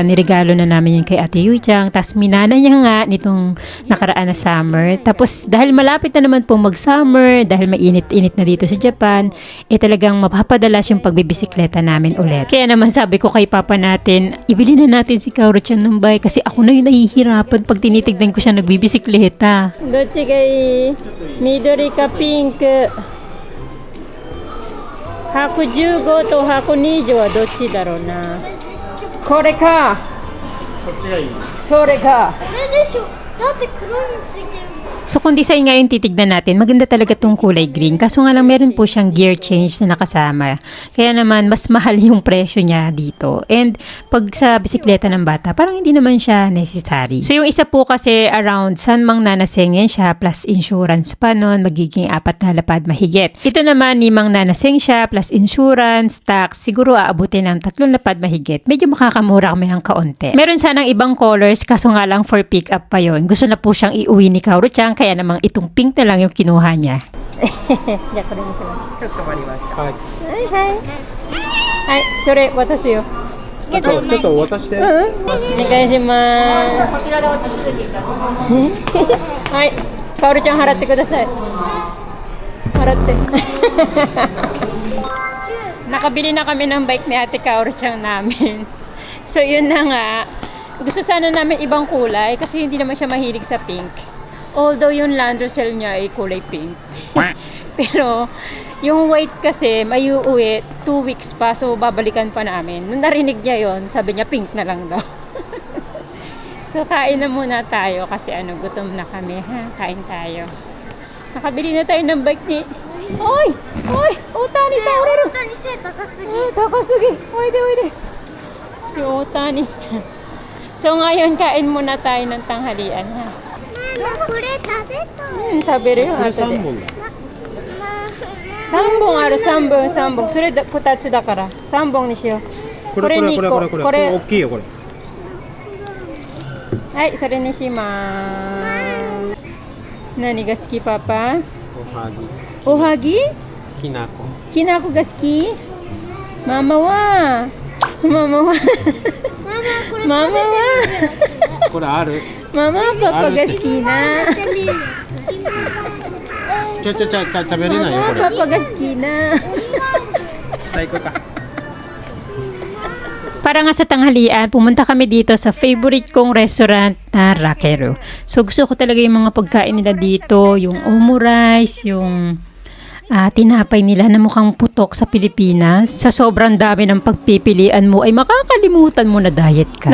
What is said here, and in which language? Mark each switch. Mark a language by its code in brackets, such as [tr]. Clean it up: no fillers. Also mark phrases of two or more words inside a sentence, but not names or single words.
[tl] Niregalo na namin yun kay Ate Yui-chan. Tapos minana niya nga nitong nakaraan na summer. Tapos dahil malapit na naman po mag-summer, dahil mainit-init na dito sa Japan, talagang mapapadalas yung pagbibisikleta namin ulit. Kaya naman sabi ko kay Papa natin, ibili na natin si Kaoro-chan ng bike kasi ako na yung nahihirapan pag tinitignan ko siya nagbibisikleta. [ja] どっちがいい？緑かピンク? 115 と120はどっちだろうな。これか。こっちがいい。それか。これでしょ。だって黒についてるもん。 [tl] So kung design nga yung titignan natin, maganda talaga tong kulay green. Kaso nga lang meron po siyang gear change na nakasama. Kaya naman mas mahal yung presyo niya dito. And pag sa bisikleta ng bata, parang hindi naman siya necessary. So yung isa po kasi around San Mang Nanaseng yan siya plus insurance pa nun, magiging 4 na lapad mahigit. Ito naman ni Mang Nanaseng siya plus insurance, tax, siguro aabutin ng 3 lapad mahigit. Medyo makakamura kami ng kaunti. Meron sanang ibang colors, kaso nga lang [en] for pick up [tl] pa yon. Gusto na po siyang iuwi ni Kaoru-chan, kaya namang itong pink na lang yung kinuha niya. Diyan ko rin siya. [ja] かしこまりました。はい。はいはい。はい、それ渡すよ。ちょっと渡して。お願いします。こちらでお手続きいたします。はい、かおるちゃん払ってください。 [tl] 払って。Nakabili na kami ng bike ni Ate Kaoru-chan namin. So yun na nga. Gusto sana namin ibang kulay kasi hindi naman siya mahilig sa pink. Although yung Land Rosel niya ay kulay pink. Pero yung white kasi may uuwi 2 weeks pa, so babalikan pa namin. Nung narinig niya yon, sabi niya pink na lang daw. So kain na muna tayo kasi gutom na kami, ha? Kain tayo. Nakabili na tayo ng bike ni... Oy! Oy! Otani Kaoru! [ja] 本当に背高すぎ。高すぎ! おいで、おいで! [tl] Si Otani. So ngayon kain muna tayo ng tanghalian, ha? [ja] これ食べたい。食べるよ、これ後で。 3本だ。 3本ある、3本、3本。それで2つだから3本にしよう。これ二個これ大きいよこれ。はい、それにします。何が好き、パパ？おはぎ。おはぎ？きなこ。きなこが好き？ママはママはママはこれある。ママはパパが好きな。食べれないよこれ。パパが好きな。最高か。 [tl] Para nga sa tanghalian, pumunta kami dito sa favorite kong restaurant na Rakeru. So gusto ko talaga yung mga pagkain nila dito, yung omurice, yung tinapay nila na mukhang putok sa Pilipinas. Sa sobrang dami ng pagpipilian mo ay makakalimutan mo na diet ka.